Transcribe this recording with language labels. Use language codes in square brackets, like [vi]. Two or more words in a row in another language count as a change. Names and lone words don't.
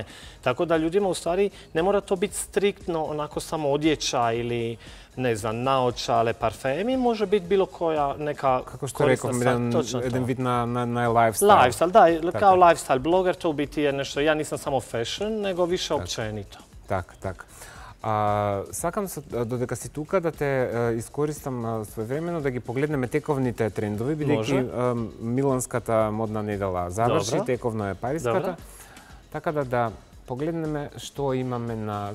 [hr] Tako da ljudima u stvari ne mora to biti striktno onako samo odjeća ili ne znam, naočale, parfemi, može biti bilo koja neka korisna stvar. Jedan vid na lifestyle. Lifestyle, da, kao lifestyle bloger, to u biti je nešto, ja nisam samo fashion, nego više općenito. [mk] Так. Сакам додека си тука да те искористам своевремено да ги погледнеме тековните трендови, бидејќи Миланската модна недела заврши, тековно е Париската. Така да погледнеме што имаме на...